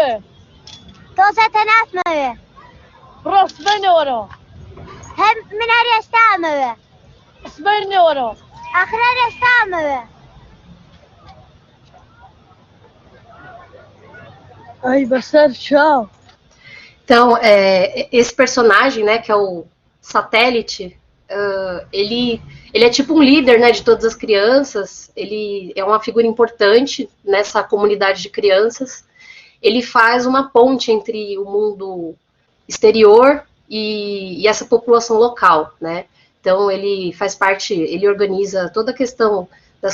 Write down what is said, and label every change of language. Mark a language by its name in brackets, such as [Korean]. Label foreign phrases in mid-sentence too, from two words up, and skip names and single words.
[Central Kurdish] تۆزەتە ناتمەوێ بڕۆ سبەرنەوەرەوە هەر من هەر ئێستا ئەمەوێ سبەرنەوەرەوە ئاخر هەر ئێستا ئەمەوێ ئەی بەسەر چاو. [Portuguese] Então, esse personagem, né, que é o Satélite, ele é tipo um líder, né, de todas as crianças, ele é uma figura importante nessa comunidade de crianças, ele faz uma ponte entre o mundo exterior e essa população local, né, então ele faz parte, ele organiza toda a questão das